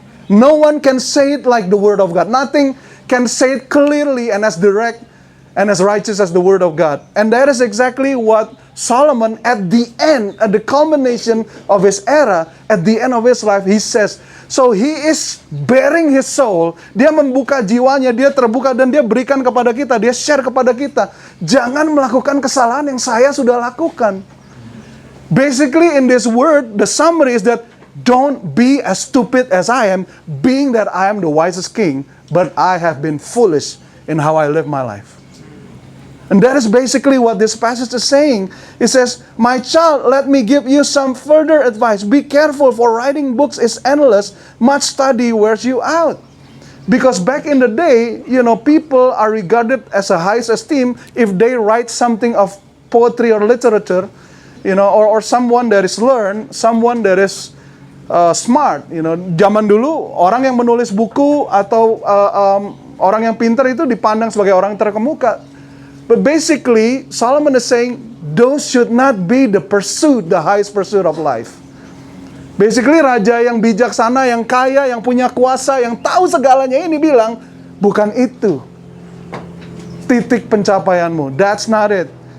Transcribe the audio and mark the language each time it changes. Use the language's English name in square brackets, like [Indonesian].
[English] No one can say it like the word of God. Nothing can say it clearly and as direct and as righteous as the word of God. And that is exactly what Solomon at the end, at the culmination of his era, at the end of his life, he says, so he is bearing his soul. [Indonesian] Dia membuka jiwanya, dia terbuka dan dia berikan kepada kita, dia share kepada kita. Jangan melakukan kesalahan yang saya sudah lakukan. [English] Basically in this word, the summary is that don't be as stupid as I am, being that I am the wisest king, but I have been foolish in how I live my life. And that is basically what this passage is saying. It says, my child, let me give you some further advice. Be careful, for writing books is endless. Much study wears you out. Because back in the day, people are regarded as a highest esteem if they write something of poetry or literature, or someone that is learned, someone that is smart. [Indonesian] Zaman dulu, orang yang menulis buku atau orang yang pintar itu dipandang sebagai orang terkemuka. [English] But basically, Solomon is saying, those should not be the highest pursuit of life. [Indonesian] Basically, raja yang bijaksana, yang kaya, yang punya kuasa, yang tahu segalanya ini bilang, bukan itu titik pencapaianmu. [English] That's not it.